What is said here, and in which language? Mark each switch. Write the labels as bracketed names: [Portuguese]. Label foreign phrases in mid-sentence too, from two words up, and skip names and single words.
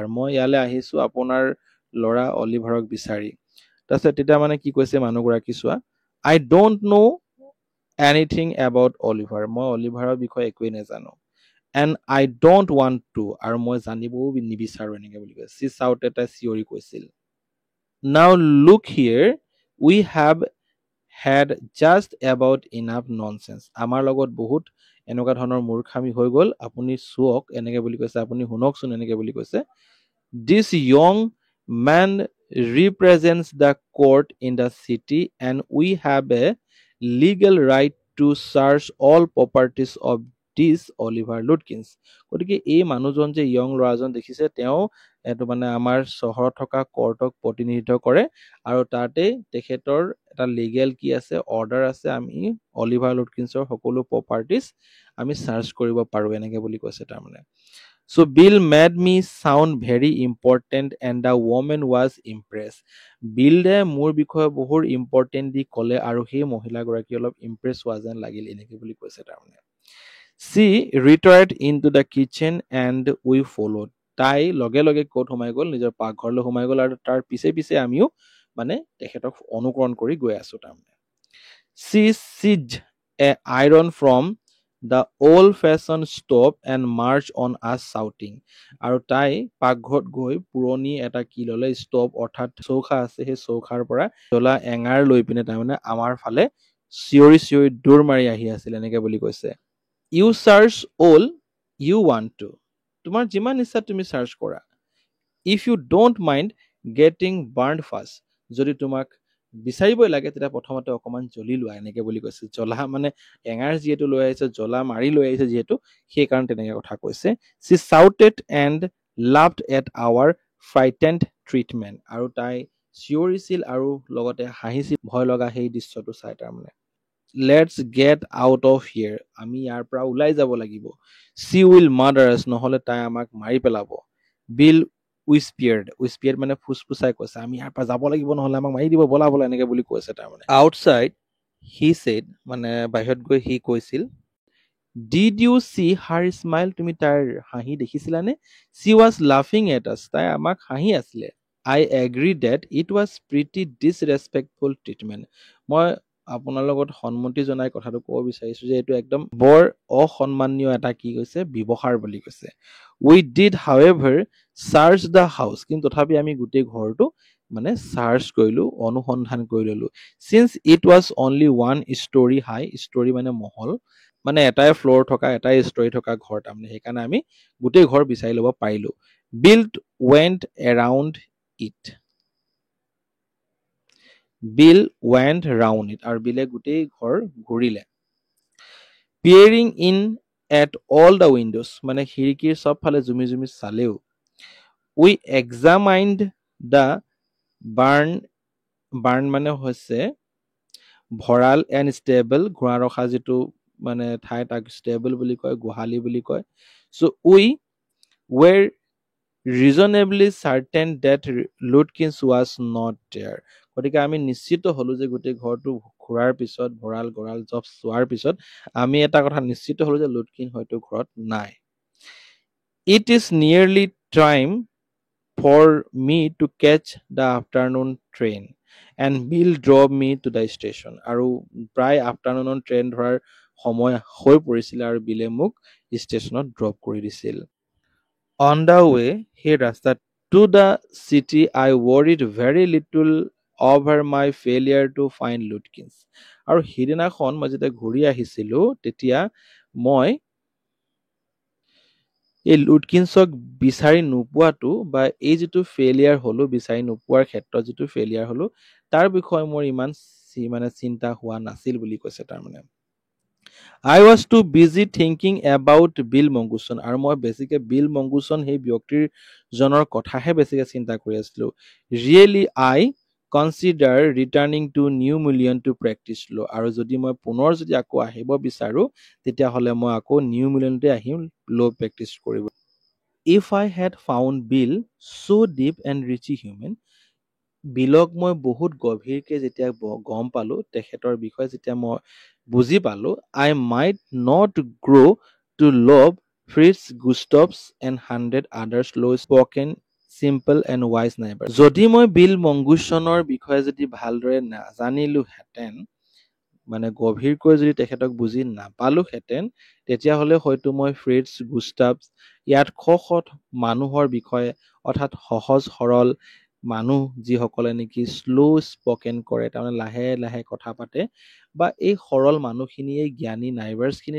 [Assamese] মই ইয়ালৈ আহিছো আপোনাৰ ল'ৰা অলিভাৰক বিচাৰি। তাৰপিছত তেতিয়া মানে কি কৈছে মানুহগৰাকী, চোৱা, [English] I don't know anything about Oliver. [Assamese] মই অলিভাৰৰ বিষয়ে একোৱেই নাজানো। [English] and I don't want to, [Assamese] আৰু মই জানিবও নিবিচাৰো এনেকে বুলি কৈছে। [English] she shout [Assamese] এটা চিঞৰি কৈছিল। [English] now look here, we have had just about enough nonsense. [Assamese] আমাৰ লগত বহুত এনেকুৱা ধৰণৰ মূৰ্খামি হৈ গ'ল, আপুনি চুৱক এনেকে বুলি কৈছে, আপুনি শুনকচোন এনেকে বুলি কৈছে। [English] This young man represents the court in the city and we have a legal right to search all properties of this Oliver Lutkins. [Assamese] গতিকে এই মানুহজন যে ইয়ং ল'ৰাজন দেখিছে, তেওঁ এইটো মানে আমাৰ চহৰত থকা কৰ্টক প্ৰতিনিধিত্ব কৰে, আৰু তাতে তেখেতৰ এটা লিগেল কি আছে, অৰ্ডাৰ আছে, আমি অলিভাৰ লুটকিন্সৰ সকলো প্ৰপাৰ্টিজ আমি চাৰ্চ কৰিব পাৰো, এনেকে বুলি কৈছে তাৰমানে। [English] So Bill made me sound very important and the woman was impressed. [Assamese] বিলে মোৰ বিষয়ে বহুত ইম্পৰ্টেণ্ট দি ক'লে, আৰু সেই মহিলাগৰাকী অলপ ইম্প্ৰেছ হোৱা যেন লাগিল, এনেকে বুলি কৈছে তাৰমানে। [English] She retired into the kitchen and we followed. [Assamese] তাই লগে লগে ক'ত সোমাই গ'ল, নিজৰ পাকঘৰলৈ সোমাই গ'ল, আৰু তাৰ পিছে পিছে আমিও মানে তেখেতক অনুকৰণ কৰি গৈ আছো তাৰমানে। [English] She seized a iron from the old-fashioned stove and marched on us shouting. [Assamese] আৰু তাই পাকঘৰত গৈ পুৰণি এটা কি ল'লে, ষ্টভ অৰ্থাৎ চৌকা আছে, সেই চৌকাৰ পৰা জ্বলা এঙাৰ লৈ পিনে তাৰমানে আমাৰ ফালে চিঞৰি চিঞৰি দৌৰ মাৰি আহি আছিল, এনেকে বুলি কৈছে। [English] you search all you want to. [Assamese] তোমাৰ যিমান ইচ্ছা তুমি চাৰ্চ কৰা। [English] if you don't mind getting burned first. [Assamese] যদি তোমাক বিচাৰিবই লাগে, তেতিয়া প্ৰথমতে অকণমান জ্বলি লোৱা, এনেকে বুলি কৈছে। জ্বলা মানে এঙাৰ যিহেতু লৈ আহিছে, জ্বলা মাৰি লৈ আহিছে যিহেতু, সেইকাৰণে তেনেকে কথা কৈছে। [English] She shouted and laughed at our frightened treatment [Assamese] আৰু তাই চিঞৰিছিল আৰু লগতে হাঁহিছিল ভয় লগা সেই দৃশ্যটো চাই তাৰমানে [English] let's get out of here [Assamese] আমি ইয়াৰ পৰা ওলাই যাব লাগিব [English] she will murder [Assamese] নহ'লে তাই আমাক মাৰি পেলাব [English] Bill whispered [Assamese] মানে ফুচফুচাই কৈছে আমি ইয়াৰ পৰা যাব লাগিব নহ'লে আমাক মাৰি দিব বলা বলা এনেকে বুলি কৈছে তাৰমানে [English] outside he said [Assamese] মানে বাহিৰত গৈ সি কৈছিল [English] did you see her smile [Assamese] তুমি তাইৰ হাঁহি দেখিছিলানে [English] she was laughing at us [Assamese] তাই আমাক হাঁহি আছিলে [English] I agree that it was pretty disrespectful treatment. [Assamese] মই আপোনাৰ লগত সন্মতি জনাই কথাটো ক'ব বিচাৰিছো যে এইটো একদম বৰ অসন্মানীয় এটা কি কৈছে ব্যৱহাৰ বুলি কৈছে [English] we did however search the house [Assamese] কিন্তু তথাপি আমি গোটেই ঘৰটো মানে সাৰ্চ কৰিলো অনুসন্ধান কৰি ললো [English] since it was only one story high story [Assamese] মানে মহল মানে এটাই ফ্লোৰ থকা এটাই ষ্টৰী থকা ঘৰ তাৰমানে সেইকাৰণে আমি গোটেই ঘৰ বিচাৰি ল'ব পাৰিলো [English] built went around it Bill went round it [Assamese] আৰু বিলে গোটেই ঘৰ ঘূৰিলে [English] peering in at all the windows [Assamese] মানে খিৰিকীৰ সব ফালে জুমি জুমি চালেও [English] we examined the barn [Assamese] মানে হৈছে ভঁৰাল [English] and stable ঘোঁৰা [Assamese] ৰখা যিটো মানে ঠাই তাক stable বুলি কয় গোহালি বুলি কয় [English] so we were reasonably certain that Lutkins was not there [Assamese] গতিকে আমি নিশ্চিত হলো যে গোটেই ঘৰটো ঘূৰাৰ পিছত ভঁৰাল গৰাল জব চোৱাৰ পিছত আমি এটা কথা নিশ্চিত হলো যে লুটকিন হয়তো ঘৰত নাই [English] it is nearly time for me to catch the afternoon train and Bill drove me to the station [Assamese] আৰু প্ৰায় আফটাৰনুনৰ ট্ৰেইন ধৰাৰ সময় হৈ পৰিছিল আৰু বিলে মোক ষ্টেচনত ড্ৰপ কৰি দিছিল [English] On the way, [Assamese] সেই ৰাস্তাত [English] to the city, I worried very little over my failure to find Lutkins. [Assamese] আৰু সিদিনাখন মই যেতিয়া ঘূৰি আহিছিলো তেতিয়া মই এই লুটকিন্সক বিচাৰি নোপোৱাটো বা এই যিটো ফেইলিয়াৰ হলো বিচাৰি নোপোৱাৰ ক্ষেত্ৰত যিটো ফেইলিয়াৰ হলো তাৰ বিষয়ে মোৰ ইমান মানে চিন্তা হোৱা নাছিল বুলি কৈছে তাৰমানে [English] I was too busy thinking about Bill Monguson [Assamese] আৰু মই বেছিকে বিল মংগুছন সেই ব্যক্তিৰ জনৰ কথাহে বেছিকে চিন্তা কৰি আছিলো [English] Really I consider returning to New Million to practice law [Assamese] আৰু যদি মই পুনৰ যদি আকৌ আহিব বিচাৰো তেতিয়া হলে মই আকৌ নিউ মিলিয়নতে আহিম [English] law practice [Assamese] কৰিব [English] If I had found Bill so deep and rich human [Assamese] বিলক মই বহুত গভীৰকে যেতিয়া গম পালো তেখেতৰ বিষয়ে যেতিয়া মই বুজি পালো [English] I might not grow to love Fritz Gustavs and 100 others low spoken simple and wise neighbors [Assamese] যদি মই বিল মংগুছনৰ বিষয়ে যদি ভালদৰে নাজানিলো হেতেন মানে গভীৰকৈ যদি তেখেতক বুজি নাপালো হেতেন তেতিয়া হলে হয়তো মই ফ্ৰিটছ গুস্তাভছ ইয়াত শ মানুহৰ বিষয়ে অৰ্থাৎ সহজ সৰল মানুহ যিসকলে নেকি [English] slow spoken [Assamese] কৰে তাৰমানে লাহে লাহে কথা পাতে বা এই সৰল মানুহখিনিয়ে জ্ঞানী নাইবাৰ্ছখিনিৰ